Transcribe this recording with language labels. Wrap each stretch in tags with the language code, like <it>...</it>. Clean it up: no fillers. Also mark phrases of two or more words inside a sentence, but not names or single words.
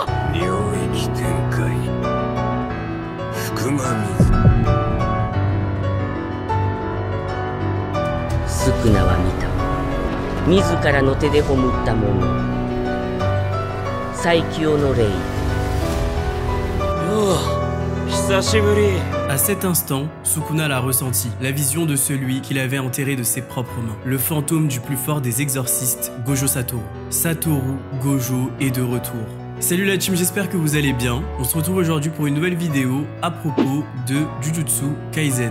<ja>領域展開、福間水。スクナは見た。自らの手で葬ったもの。最強の霊。久しぶり。</ja> <fr>À cet instant, Sukuna l'a ressenti, la vision de celui qu'il avait enterré de ses propres mains. Le fantôme du plus fort des exorcistes, Gojo Satoru. Satoru Gojo est de retour. Salut la team, j'espère que vous allez bien. On se retrouve aujourd'hui pour une nouvelle vidéo à propos de Jujutsu Kaisen.</fr>